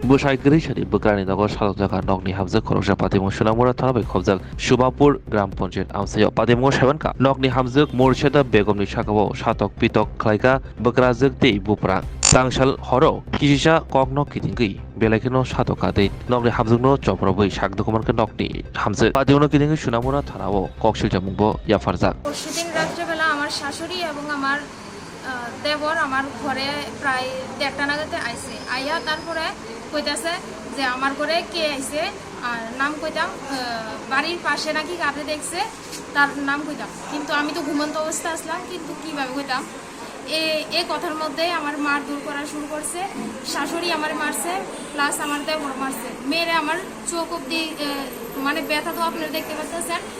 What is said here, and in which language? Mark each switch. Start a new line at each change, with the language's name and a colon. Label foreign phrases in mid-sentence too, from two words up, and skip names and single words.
Kok Borok: बुसाइगरी शनि बकानि नगर सालक जागा नगनि हामजो खरगजा पातिमु सुनामुरा थाना बै खबजाक सुबापुर ग्राम पन्चायत आमसायाव पातिमु सेबनका नगनि हामजो मुरशेदा बेगमनि साकाव सातक पितक खालायगा बकराजोक दै बुप्रा तांसाल हरो किसिसा कगनो किदिंगै बेलायखनो सातका दै नगनि हामजोनो चप्रबै साकदुकुमानखो नगनि हामजो पातिमुनो किदिंगै सुनामुरा थानाव कक्सिल जामुंबो याफारजाक
Bangla: পরশুদিন রাত্রেবেলা আমার শাশুড়ি এবং আমার দেবর আমার ঘরে প্রায় 1:30 নাগাদে আইছে আইয়া তারপরে কইতাছে যে আমার ঘরে কে আইছে আর নাম কইতাম বাড়ির পাশে নাকি কাউকে দেখছে তার নাম কইতাম কিন্তু আমি তো ঘুমন্ত অবস্থা আসলাম কিন্তু কিভাবে কইতাম এই কথার মধ্যে আমার মারধর করা শুরু করছে শাশুড়ি আমার মারছে প্লাস আমার দেবর মারছে মেরে আমার চোখ অব্দি মানে ব্যথা তো আপনারা দেখতে পাচ্ছেন